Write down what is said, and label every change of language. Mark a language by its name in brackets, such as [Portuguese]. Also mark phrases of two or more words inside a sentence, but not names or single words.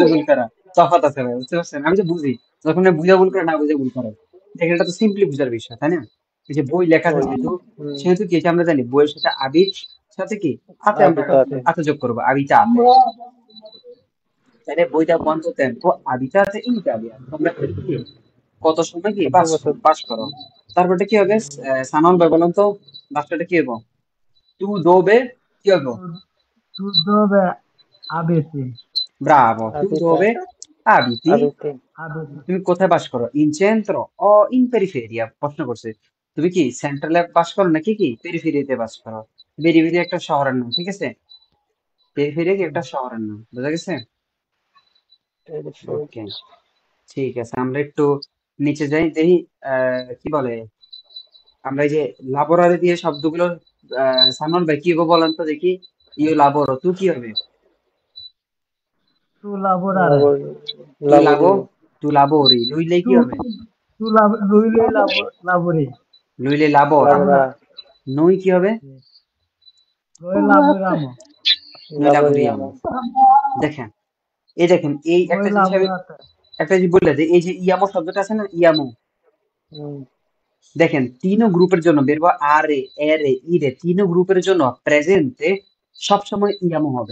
[Bangla] বুঝে ভুল করা। তফাৎ আছে ভাই, বুঝতে পারছেন? আমি তো বুঝি যখন বুঝে ভুল করে, না বুঝে ভুল করে। দেখেন, এটা তো সিম্পলি বুঝার বিষয়, তাই না? এই যে বই লেখা আছে ওই যেহেতু, হুম, সেহেতু কি এটা আমরা জানি, বইয়ের সাথে আবির সাথে কি আতে, আমরা [Italian] আবিতাতে [Bangla] আতে যোগ করবো, আবিটা আতে। আমরা তাহলে বইটা [Italian] কোয়ান্তো tempo abitate in Italia, [Bangla] তোমরা কি কত সময় কি কত বাস বছর বাস করো। তারপরটা কি হবে? সানল ভাই বলেন তো, লাস্টটা কি হবে? [Italian] tu dove [Bangla] কি হবে? [Italian] tu dove abiti? bravo, tu আবিতা দোবে abiti। আবিতে Abiti. [Bangla] তুমি কোথায় বাস করো? [Italian] in centro o in periferia. [Bangla] প্রশ্ন করছে তুমি কি সেন্ট্রালে বাস করো নাকি কি পেরিফেরিয়াতে বাস করো। পেরিফেরিয়া একটা শহরের নাম, ঠিক আছে? পেরিফেরিয়া কি একটা শহরের নাম, বুঝা গেছে? পেরিফেরি ওকে, ঠিক আছে। আমরা একটু নিচে যাই, দেখি কি বলে। আমরা এই যে লাবোরারি দিয়ে শব্দগুলো, সামন ভাই কি হবে বলেন তো দেখি। [Italian] io lavoro, tu [Bangla] কি হবে? [Italian] Tu lavorare. লাবর tu lavo, লাবরি tu lavori. lui lei Tu, [Bangla] কি হবে? [Italian] lui lavori. lui lei lavora. লাবরা [Bangla] নই কি হবে? [Italian] Noi lavoriamo. নই লাবরিয়ামো [Bangla] লাবোরিয়ামো। দেখেন, এই দেখেন, এই [Italian] Voi [Bangla] একটা জিনিস আমি [Italian] lavorate. [Bangla] একটা জিনিস বললে যে এই যে ইয়ামো শব্দটা আছে না, ইয়ামো, হুম, দেখেন তিনো গ্রুপের জন্য বের হওয়া, [Italian] are ere ire, [Bangla] তিনো গ্রুপের জন্য প্রেজেন্টে সবসময় ইয়ামো হবে।